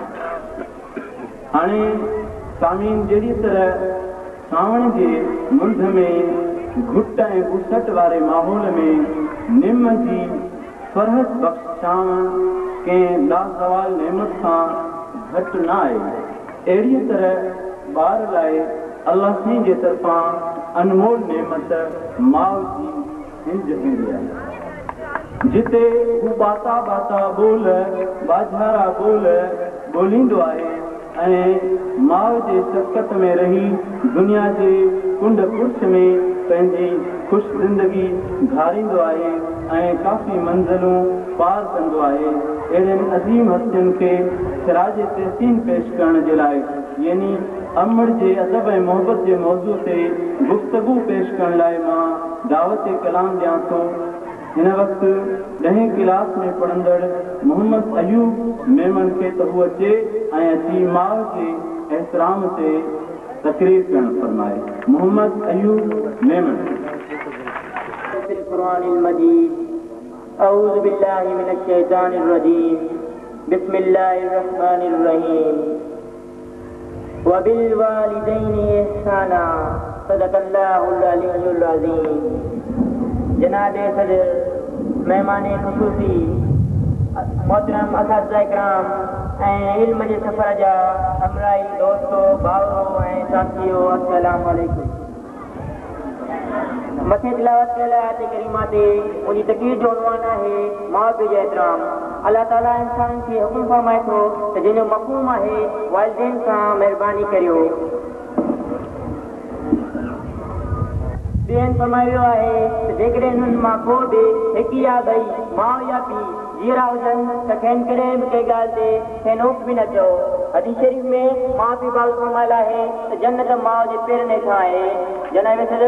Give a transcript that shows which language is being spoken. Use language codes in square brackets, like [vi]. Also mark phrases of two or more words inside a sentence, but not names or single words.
[sd] हाणे सामीन जहिड़ी तरह सावण जे मुंद में घुट ऐं घुसट वारे माहौल में निम जी फरहत बख़्श छांव कंहिं लाज़वाल नेमत सां घटि न आहे अहिड़ीअ तरह ॿार लाइ अलाह साईं जे तरफ़ां अनमोल नेमत माउ जी हिंज हूंदी आहे जिते हू बाता बाता बोल बाझारा बोल ॿोलींदो आहे ऐं माउ जे शफ़क़त में रही दुनिया जे कुंड कुर्छ में पंहिंजी ख़ुशि ज़िंदगी घारींदो आहे ऐं काफ़ी मंज़िलूं पार कंदो आहे अहिड़नि अज़ीम हस्तियुनि खे सिराज तहसीन पेश करण जे लाइ यानी अमड़ जे अदब ऐं मोहबत जे मौज़ू ते गुफ़्तगू पेश करण लाइ मां दावत कलाम ॾियां थो हिन वक़्तु 10वीं क्लास में पढ़ंदड़ मोहम्मद अयूब मेमन खे त हू अचे ऐं अची माउ जे एहतराम ते तकरीर करण फरमाए मोहम्मद अयूब मेमन [ar] القرآن المجيد أعوذ بالله من الشيطان الرجيم بسم الله الرحمن الرحيم وبالوالدين إحسانا صدق الله العلي العظيم [sd] जनाबे सदर मेहमान ख़ुसूसी मोहतरम असातिज़ा इकराम ऐं इल्म जे सफ़र जा हमराही दोस्तो भाउरो ऐं साथियो [ar] السلام عليكم [sd] मथे तिलावत कयल आयत करीमा ते उनजी तक़रीर जो उन्वान आहे माउ पीउ जो एहतराम अल्लाह ताला इंसान खे हुकुम फरमाए थो त जंहिंजो मफ़हूम आहे वालिदैन सां महिरबानी करियो ॿियनि फरमायो आहे त जेकॾहिं हुननि मां को बि हिकु या ॿई माउ या पीउ जीअरा हुजनि त खेनि कॾहिं बि कंहिं ॻाल्हि ते खेनि उफ़ बि न चओ हदीस शरीफ़ में माउ पीउ बाबति फरमायल आहे त जन्नत माउ जे पेरनि हेठां आहे जनाबे